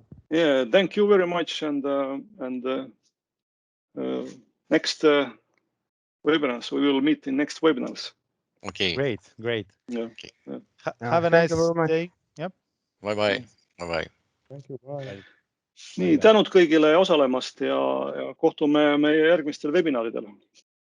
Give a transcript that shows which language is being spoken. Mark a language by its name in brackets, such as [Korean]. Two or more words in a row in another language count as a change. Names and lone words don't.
[English] Yeah, thank you very much. And next webinars, we will meet in next webinars. Okay. Great. Yeah. Okay. Have a nice day. Yep. Bye. Thank you. Bye. [Estonian] Nii, tänud kõigile osalemast ja kohtume meie järgmistel webinaridel.